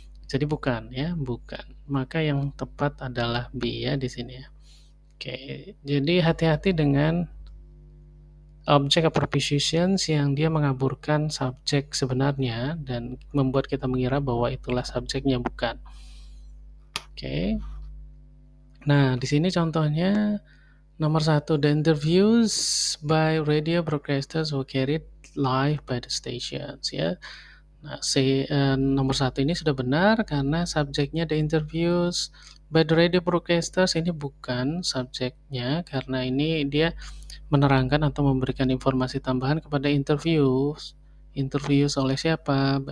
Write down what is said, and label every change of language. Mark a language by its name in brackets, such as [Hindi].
[Indonesian] Jadi bukan ya, bukan. Maka yang tepat adalah B ya di sini ya. Oke, jadi hati-hati dengan object of prepositions yang dia mengaburkan subjek sebenarnya dan membuat kita mengira bahwa itulah subjeknya, bukan. Oke. Nah, di sini contohnya nomor 1, [English] the interviews by radio broadcasters were carried live by the stations ya. [Indonesian] Nah, nomor 1 ini sudah benar karena subjeknya [English] the interviews by the radio broadcasters [Indonesian] ini bukan subjeknya, karena ini dia menerangkan atau memberikan informasi tambahan kepada interviews oleh siapa?